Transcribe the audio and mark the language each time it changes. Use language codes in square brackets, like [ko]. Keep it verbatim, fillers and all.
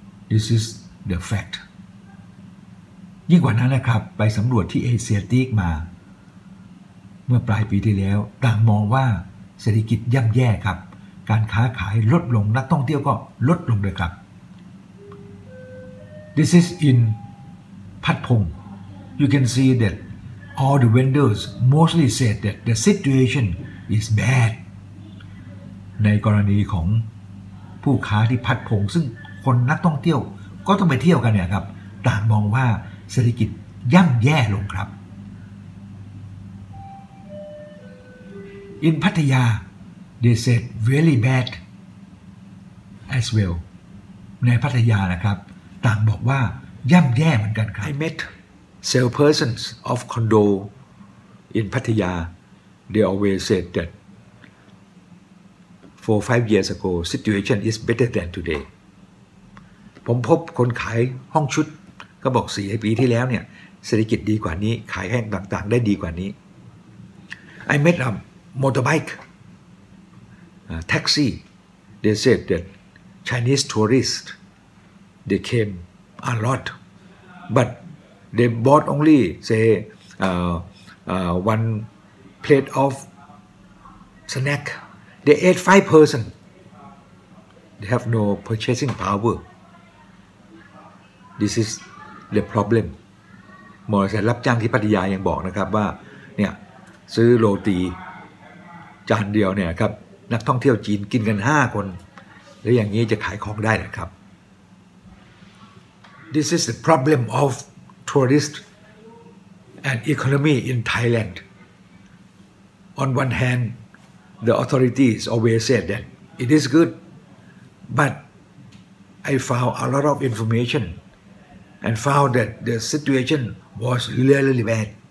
[en] This is the fact. [th] ยิ่งกว่านั้นนะครับไปสำรวจที่เอเชียติกมาเมื่อปลายปีที่แล้วต่างมองว่าเศรษฐกิจย่ำแย่ครับการค้าขายลดลงนักท่องเที่ยวก็ลดลงด้วยครับ [en] This is in Patpong. You can see that all the vendors mostly said that the situation is bad. [th] ในกรณีของผู้ค้าที่พัดพงซึ่งคนนักท่องเที่ยวก็ต้องไปเที่ยวกันเนี่ยครับต่างมองว่าเศรษฐกิจย่ำแย่ลงครับ [en] In Pattaya they said very bad as well. [th] ในพัทยานะครับต่างบอกว่าย่ำแย่เหมือนกันครับ [en] I met salespersons of condo in Pattaya. They always said that four five years ago situation is better than today. [th] ผมพบคนขายห้องชุดก็บอกสี่ปีที่แล้วเนี่ยเศรษฐกิจดีกว่านี้ขายแห้งต่างๆได้ดีกว่านี้ [en] I met a motorbike uh, taxi. They said that Chinese tourists they came a lot but they bought only say uh, uh, one plate of snack. They ate five person. They have no purchasing power. This is the problem. [th] หมอเสร็จรับจ้างที่พัทยายังบอกนะครับว่าเนี่ยซื้อโรตีจานเดียวเนี่ยครับนักท่องเที่ยวจีนกินกันห้าคนแล้วอย่างนี้จะขายของได้หรือครับ [en] This is the problem of tourists and economy in Thailand. On one hand, the authorities always said that it is good, but I found a lot of information and found that the situation was really bad.